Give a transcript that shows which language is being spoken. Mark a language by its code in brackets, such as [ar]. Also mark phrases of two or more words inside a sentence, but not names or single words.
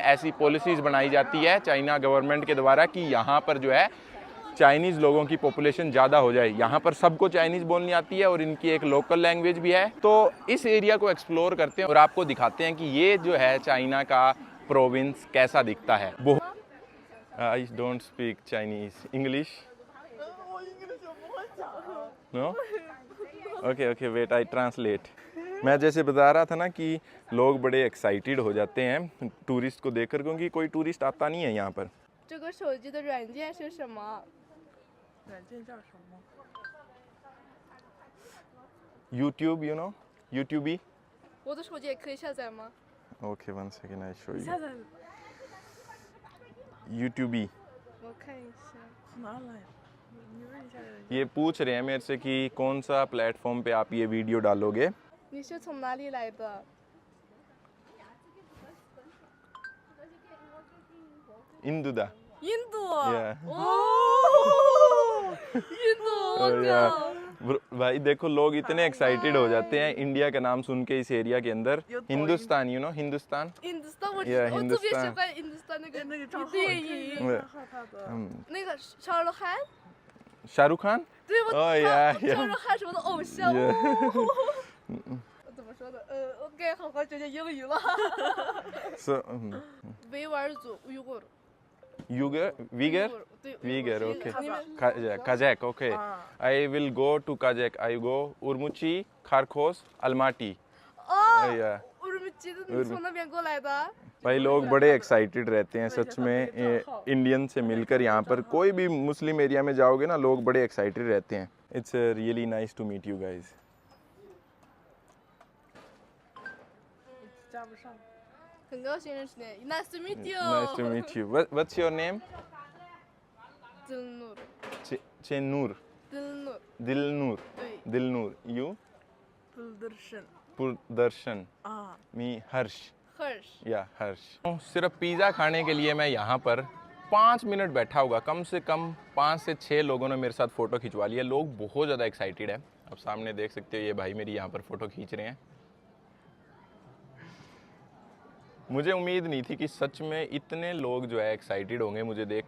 [hi] ऐसी पॉलिसीज़ बनाई जाती है [en] China government [hi] के द्वारा कि यहाँ पर जो है चाइनीज़ लोगों की पॉपुलेशन ज़्यादा हो जाए। यहाँ पर सबको चाइनीज़ बोलनी आती है और इनकी एक [en] local language [hi] भी है। तो इस एरिया को एक्सप्लोर करते हैं और आपको दिखाते हैं कि ये जो है चाइना का प्रोविंस कैसा दिखता है। [en] I don't speak Chinese. English? No? Okay, wait, I translate. [hi] मैं जैसे बता रहा था ना कि लोग बड़े एक्साइटेड हो जाते हैं टूरिस्ट को देखकर, क्योंकि कोई टूरिस्ट आता नहीं है यहाँ पर। [zh] 这个手机的软件是什么？ [en] YouTube, you know? YouTube? [zh] 我的手机也可以下载吗？ [en] Okay, one second, I show you. YouTube. [zh] 我看一下。 [hi] ये पूछ रहे हैं मेरे से कि कौन सा प्लेटफॉर्म पे आप ये वीडियो डालोगे। [zh] 你是从哪里来的？ इंदुदा। 印度。 [en] Yeah. [zh] 哦，印度，我 [hi] और यार, [zh] 靠！ [hi] भाई देखो लोग इतने एक्साइटेड हो जाते हैं इंडिया का नाम सुन के इस एरिया के अंदर। हिंदुस्तान, [en] you know [hi] हिंदुस्तान? [zh] 印度斯坦，我 [en] Yeah, [zh] 我特别喜 Hindustan 欢印度斯坦那个电影， 那个沙鲁汗， [hi] शाहरुख खान? [zh] 对我 [en] Oh yeah, [zh] 沙 [en] yeah. [zh] 鲁汗是我的偶像。 [en] Yeah. [zh] 我怎么说的？我该好好学学英语了。 [en] So, [zh] 维吾尔族，维吾尔。 [en] Uyghur, Uyghur? [zh] 对 [en] Uyghur, okay. [zh] 你们 [en] Kazakh, okay. I will go to Kazakh. I go Urumqi, Kharkos, Almaty. [zh] 哦， [en] Yeah. [zh] 我怎么记得你从那边过来的？ [hi] भाई लोग बड़े एक्साइटेड रहते हैं सच में इंडियन से मिलकर। यहाँ पर कोई भी [en] Muslim area [hi] में जाओगे ना, लोग बड़े एक्साइटेड रहते हैं। [en] It's really nice to meet you guys. [zh] 很高兴认识你 ， [en] Nice to meet you。 Nice to meet you. What's your name? [zh] Dilnur。 [en] Chenur. [zh] Dilnur。 [en] Dilnur. [zh] 对。 [en] Dilnur. You? Purdarshan. Me Harsh. [zh] Harsh。 [hi] या हर्ष। सिर्फ पिज़्ज़ा खाने के लिए मैं यहाँ पर 5 मिनट बैठा होगा। कम से कम 5 से 6 लोगों ने मेरे साथ फ़ोटो खिंचवा लिया। लोग बहुत ज़्यादा एक्साइटेड है। अब सामने देख सकते हो ये भाई मेरी यहाँ पर फ़ोटो खींच रहे हैं। मुझे उम्मीद नहीं थी कि सच में इतने लोग जो है एक्साइटेड होंगे मुझे देखकर।